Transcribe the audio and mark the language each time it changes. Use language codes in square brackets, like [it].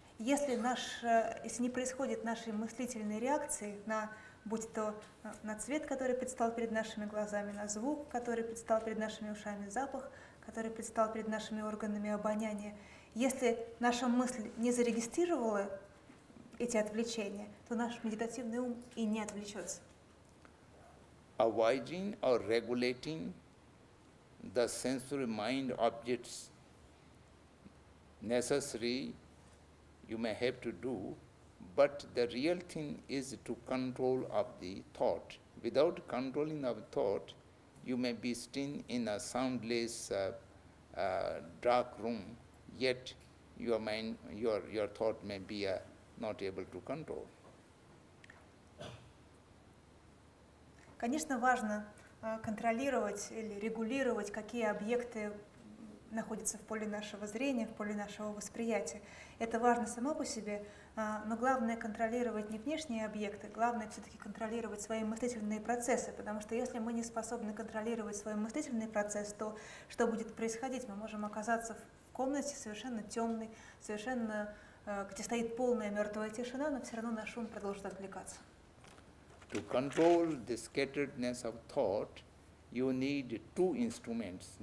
[ru] Если не происходит нашей мыслительной реакции, будь то на цвет, который предстал перед нашими глазами, на звук, который предстал перед нашими ушами, запах, который предстал перед нашими органами обоняния, если наша мысль не зарегистрировала эти отвлечения, то наш медитативный ум и не отвлечется. [en] Avoiding or regulating the sensory mind objects necessary you may have to do, but the real thing is to control of the thought. Without controlling of thought, you may be still in a soundless dark room, yet your mind, your thought may be not able to control. [ru] Конечно, важно контролировать или регулировать, какие объекты находятся в поле нашего зрения, в поле нашего восприятия. Это важно само по себе, но главное контролировать не внешние объекты, главное все-таки контролировать свои мыслительные процессы, потому что если мы не способны контролировать свой мыслительный процесс, то что будет происходить? Мы можем оказаться в комнате совершенно темной, совершенно, где стоит полная мертвая тишина, но все равно наш ум продолжит отвлекаться. [en] To control the scatteredness of thought, you need two instruments.